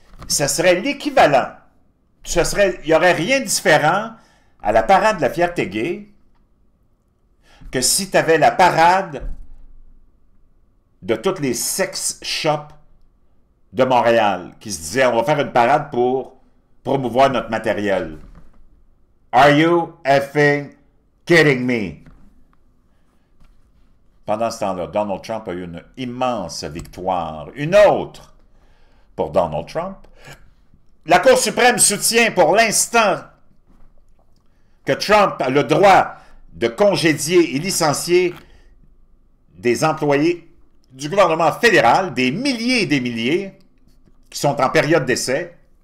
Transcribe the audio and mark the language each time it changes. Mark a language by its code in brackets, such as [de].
[fr] Ça serait l'équivalent. Il n'y aurait rien de différent à la parade de la fierté gay que si tu avais la parade de toutes les sex shops de Montréal qui se disaient on va faire une parade pour promouvoir notre matériel. [en] Are you effing kidding me? [fr] Pendant ce temps-là, Donald Trump a eu une immense victoire. Une autre pour Donald Trump. La Cour suprême soutient pour l'instant que Trump a le droit de congédier et licencier des employés du gouvernement fédéral, des milliers et des milliers, qui sont en période d'essai.